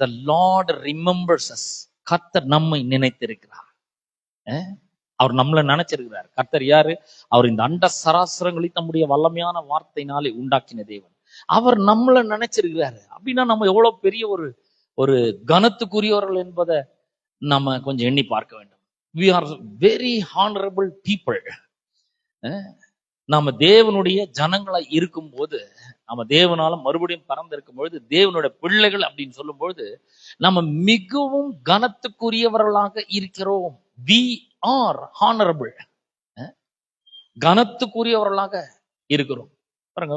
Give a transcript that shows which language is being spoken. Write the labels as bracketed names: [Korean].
[English] The Lord remembers us. [Tamil] கர்த்தர் நம்மை நினைத்திருக்கிறார். அவர் நம்மளை நினைச்சிருக்கிறார். கர்த்தர் யாரு? அவர் இந்த அண்ட சராசரங்களை தம்முடைய வல்லமையான வார்த்தையினாலே உண்டாக்கின தேவன். அவர் நம்மளை நினைச்சிருக்கிறாரு. அப்படின்னா நம்ம எவ்வளவு பெரிய ஒரு கனத்துக்குரியவர்கள் என்பதை நம்ம கொஞ்சம் எண்ணி பார்க்க வேண்டும். [English] We are very honorable people. [Tamil] நாம தேவனுடைய ஜனங்களா இருக்கும் போது, நம்ம தேவனால மறுபடியும் பறந்திருக்கும் பொழுது, தேவனுடைய பிள்ளைகள் அப்படின்னு சொல்லும் பொழுது நம்ம மிகவும் கனத்துக்குரியவர்களாக இருக்கிறோம். [English] We are honorable. [Tamil] கனத்துக்குரியவர்களாக இருக்கிறோம் பாருங்க.